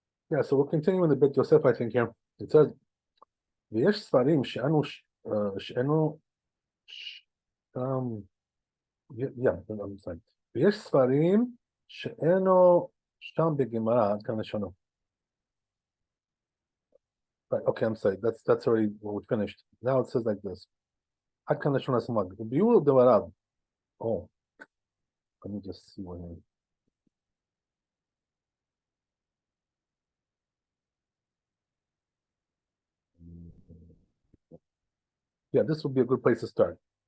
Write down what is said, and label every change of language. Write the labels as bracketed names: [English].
[English] Yeah, so we're continuing the bit Yosef, I think, here. It says, [Hebrew] ויש ספרים שאנו, [English] um, yeah, I'm sorry. [Hebrew] ויש ספרים שאינו שם בגמרא, עד כאן לשונו. [English] Right, okay, I'm sorry, that's already what we finished. Now it says like this. [Hebrew] עד כאן לשון הסמ"ג. וביאור דבריו. [English] Oh, let me just see what I Yeah, this would be a good place to start.